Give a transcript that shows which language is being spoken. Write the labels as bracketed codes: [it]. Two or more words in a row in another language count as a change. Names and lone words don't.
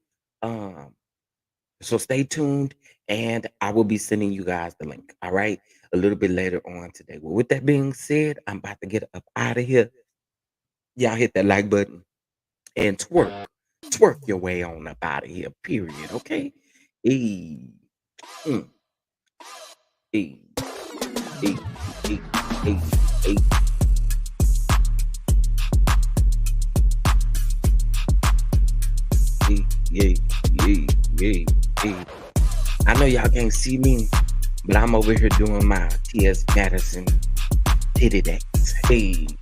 [en] So stay tuned, and I will be sending you guys the link. All right, a little bit later on today. Well, with that being said, I'm about to get up out of here. Y'all hit that like button and twerk your way on up out of here. Period. Okay. E. E. E. E. E. E. I know y'all can't see me, but I'm over here doing my T.S. Madison titty dance. Hey.